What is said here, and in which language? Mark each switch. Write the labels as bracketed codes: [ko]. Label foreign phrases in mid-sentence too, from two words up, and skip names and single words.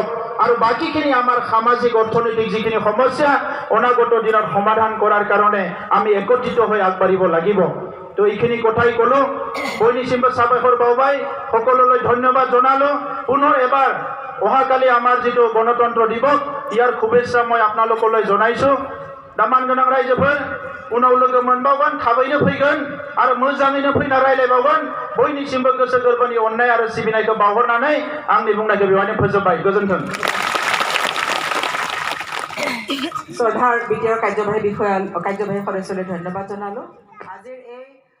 [as] আৰু বাকীখিনি আমাৰ সামাজিক অৰ্থনৈতিক যিখিনি সমস্যা অনাগত দিনত সমাধান কৰাৰ কাৰণে আমি একত্ৰিত হৈ আগবাঢ়িব লাগিব। তো এইখিনি কথাই ক'লোঁ। বৈনিচিম্ব চাবেশৰ বাউবাই সকলোলৈ ধন্যবাদ জনালোঁ। পুনৰ এবাৰ অহাকালি আমাৰ যিটো গণতন্ত্ৰ দিৱস, ইয়াৰ শুভেচ্ছা মই আপোনালোকলৈ জনাইছোঁ। [brx] दामान गोनां रायजोफोर, उनाव लोगो मोनबावगोन, थाबैनो फैगोन आरो मोजाङैनो फैना रायलायबावगोन। बयनिसिमबो गोसो गोरबोनि अननाय आरो सिबिनायखौ बावहरनानै आंनि बुंनायखौ बेवहायनो फोजोबबाय। गोजोन्थों। [as] শ্ৰদ্ধাৰ বিটিআৰ কাৰ্যবাহী সদস্যলৈ ধন্যবাদ জনালোঁ। আজিৰ এই